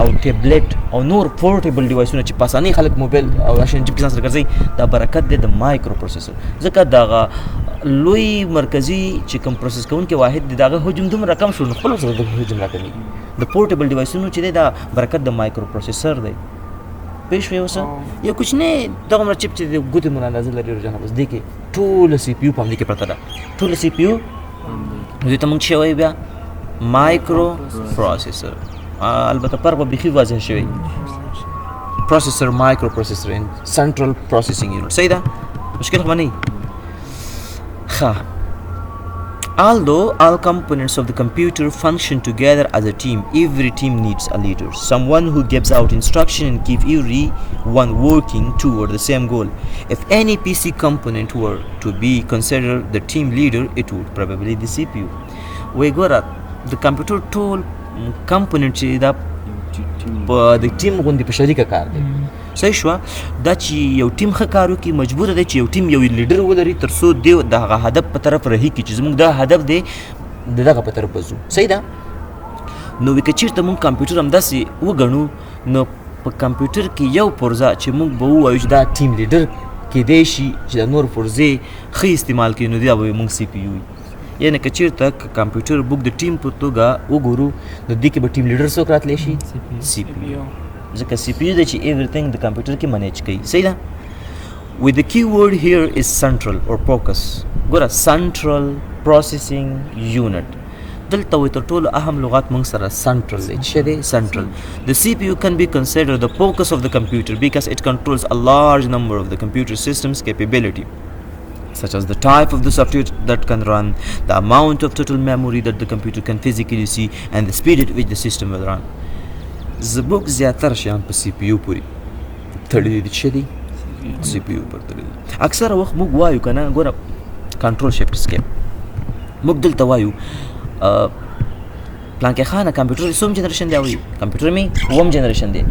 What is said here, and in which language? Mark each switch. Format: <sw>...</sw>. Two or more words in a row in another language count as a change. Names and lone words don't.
<ps>ټیبلیټ او نور</ps> <en>portable devices</en> <ps>چې په اسانۍ خلک موبایل او شین جیب کې ځان سره ګرځوي دا برکت دی د</ps> <en>microprocessor</en> <ps>ځکه دغه لوی مرکزي چې کوم پروسس کوونکی واحد دی دغه حجم دومره کم شو نو خپل سره د حجم راکمېږي د</ps> <en>portable devices</en> <ps>چې دی دا برکت د</ps> <en>microprocessor</en> <ps>دی پوه شوې اوس یو کوچنی دغومره چپ چې د ګوتې مونه اندازه لري روجانه بس دې کې ټوله سی پي یو په همدې کې پرته ده ټوله سی پي یو نو دې ته موږ څه وایو بیا</ps> <en>microprocessor.</en> <ps>البته پر به بیخي واضح شوی</ps> <en>processor microprocessor and central processing unit.</en> <ps>صحیح ده، مشکل خو نه. ښه.</ps> <en>Although all components of the computer function together as a team, every team needs a leader, someone who gives out instruction and keeps everyone working toward the same goal. If any PC component were to be considered the team leader, it would probably be the CPU. We got the computer tool component</en> <ps>چې دا د ټیم غوندې په شریکه کار دی. صحیح شوه. دا چې یو ټیم ښه کار وکړي مجبوره دی چې یو ټیم یو لیډر ولري تر څو دی د هغه هدف په طرف رهي کړي چې زموږ دا هدف دی د دغه په طرف ځو. صحیح ده. نو که چېرته موږ کمپیوټر همداسې وګڼو نو په کمپیوټر کې یو پرزه چې موږ به ووایو چې دا</ps> <en>team leader</en> <ps>کیدای شي چې د نور پرزې ښه استعمال کړي نو دا به موږ سی پی یو وي. یعنې که چېرته کمپیوټر موږ د ټیم په توګه وګورو نو دې کې به</ps> <en>team leader</en> <ps>څوک راتلی شي؟ سی پی یو. ځکه سی پی یو دی چې ایوریثینګ د کمپیوټر کې منیج کوي. صحیح ده.</ps> <en>with the key word here is central or focus.</en> <ps>ګوره</ps> <en>central processing unit</en> <ps>دلته وایي تر ټولو اهم لغات موږ سره central دی. څه دی؟ central.</ps> <en>The CPU can be considered the focus of the computer because it controls a large number of the computer system's capability, such as the type of the software that can run, the amount of total memory that the computer can physically see, and the speed at which the system will run.</en> <ps>زموږ زیاتره شیان په سی پی یو پورې تړلي دي. څه دي؟ سی پی یو پورې تړلي دي. اکثره وخت موږ وایو که نه ګوره</ps> <en>control shift escape</en> <ps>موږ دلته وایو پلانکې خانه کمپیوټر څوم جنریشن دی وایي کمپیوټر مې اووم جنریشن دی.</ps>